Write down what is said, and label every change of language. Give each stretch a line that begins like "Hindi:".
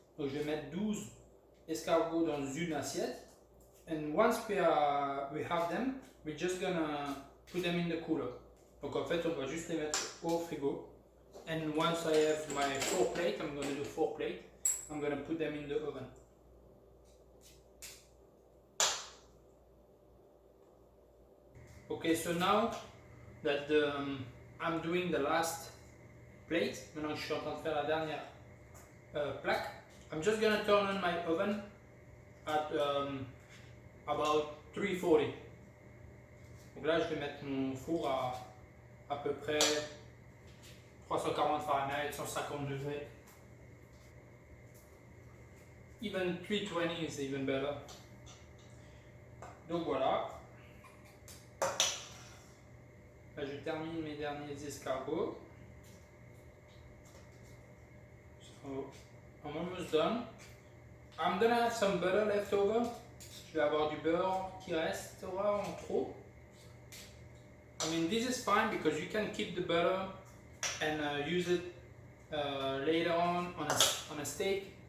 French: Donc je vais mettre 12 escargots dans une assiette.
English: And once we have them, we're just gonna put them in the cooler.
French: Donc en fait, on va juste les mettre au frigo.
English: And once I have my 4 plate, I'm gonna do 4 plate. I'm gonna put them in the oven. Okay, so now that I'm doing the last plate,
French: maintenant que je suis en train de faire la dernière plaque,
English: I'm just gonna turn on my oven at about 340.
French: Donc là, je vais mettre mon four à peu près 340 Fahrenheit, 150 degrés.
English: Even 320 is even better.
French: Donc voilà. Là, je termine mes derniers escargots.
English: So, I'm almost done. I'm gonna have some butter left over.
French: Je vais avoir du beurre qui restera en trop.
English: I mean, this is fine because you can keep the butter and use it later on a steak.